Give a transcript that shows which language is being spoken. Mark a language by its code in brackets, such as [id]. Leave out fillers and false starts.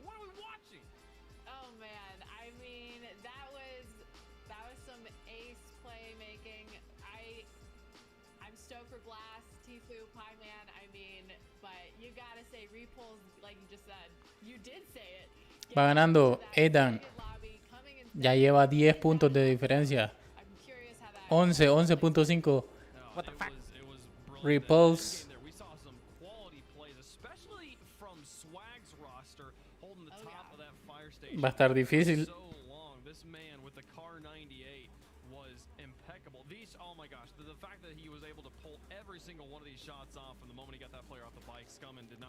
[en] What are we watching? Oh man, I mean that was some ace playmaking. I'm stoked for Blast, Tfue, Pieman. I mean, but you gotta say repulse, like you just said. You did say it. [es] Va ganando Aidan. Ya lleva 10 puntos de diferencia. 11.5. [en] What the fuck? Repulse. We saw some quality plays, especially from Swag's roster, holding the top of that fire station. [es] Va a estar difícil. [en] So long. This man with the Car 98 was impeccable. Oh my gosh, the fact that he was able to pull every single one of these shots off from the moment he got that player off the bike, Scummin did not.